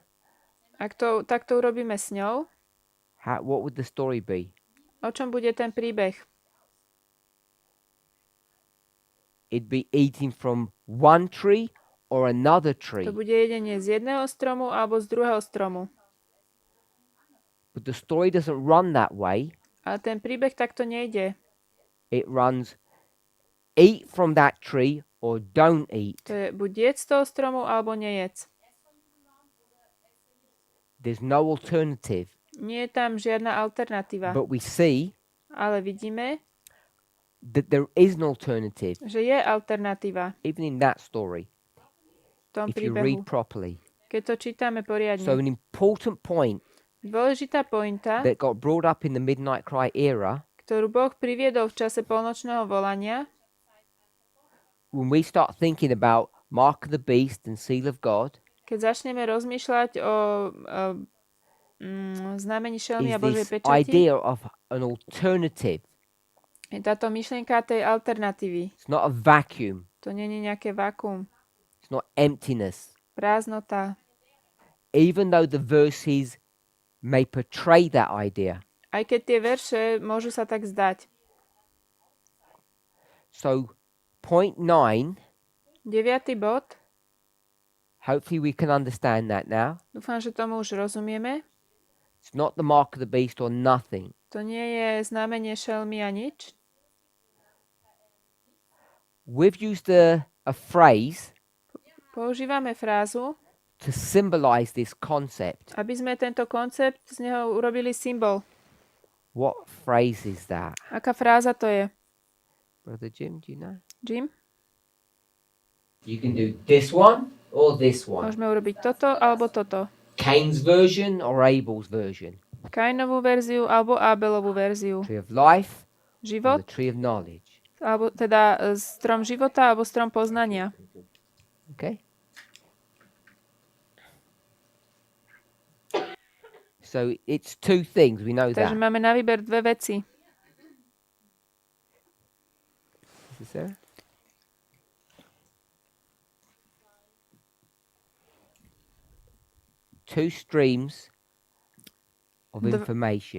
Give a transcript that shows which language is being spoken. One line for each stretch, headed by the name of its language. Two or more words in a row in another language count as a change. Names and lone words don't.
Slovak: Ak to takto urobíme s ňou,
English: what would the story be?
Slovak: o čom bude ten príbeh?
English: It'd be eating from one tree or another tree.
Slovak: To bude jedenie z jedného stromu alebo z druhého stromu.
English: But the story doesn't run that way.
Slovak: Ale ten príbeh takto nejde.
English: It runs eat from that tree or don't eat.
Slovak: To je buď jedz z toho stromu alebo nejedz.
English: There's no alternative.
Slovak: Nie je tam žiadna alternatíva.
English: But we see
Slovak: Ale vidíme,
English: that there is an alternative,
Slovak: že je alternatíva
English: even in that story,
Slovak: v tom
English: if you
Slovak: príbehu.
English: read properly.
Slovak: Keď to čítame poriadne.
English: So an important point
Slovak: Dôležitá pointa,
English: that got brought up in the Midnight Cry era
Slovak: ktorú Boh priviedol v čase pôlnočného volania,
English: when we start thinking about mark of the beast and seal of God,
Slovak: keď začneme rozmýšľať o znamení šelmy a
English: is
Slovak: Božej
English: this
Slovak: pečati,
English: idea of an alternative.
Slovak: je táto myšlienka tej alternatívy.
English: It's not a vacuum.
Slovak: To nie je nejaké vakuum,
English: It's not emptiness.
Slovak: prázdnota.
English: Even though the verses may portray that idea.
Slovak: Aj keď tie verše môžu sa tak zdať.
English: So, point 9,
Slovak: 9. bod.
English: hopefully we can understand that now.
Slovak: Dúfam, že tomu už rozumieme.
English: It's not the mark of the beast or nothing.
Slovak: To nie je znamenie šelmy a nič.
English: We've used a phrase
Slovak: Používame frázu,
English: to symbolize this concept.
Slovak: aby sme tento koncept z neho urobili symbol.
English: What phrase is that?
Slovak: Aká fráza to je?
English: Brother Jim, do you know? Jim? You can do this one or this one.
Slovak: Môžeme urobiť toto alebo toto.
English: Cain's version or Abel's version.
Slovak: Kainovú verziu alebo Abelovú verziu.
English: Tree of life or
Slovak: Život,
English: the tree of knowledge.
Slovak: alebo teda strom života alebo strom poznania.
English: Okay? So it's two things, we know
Slovak: Takže
English: that.
Slovak: máme na výber dve veci.
English: Is this there? Two streams of information.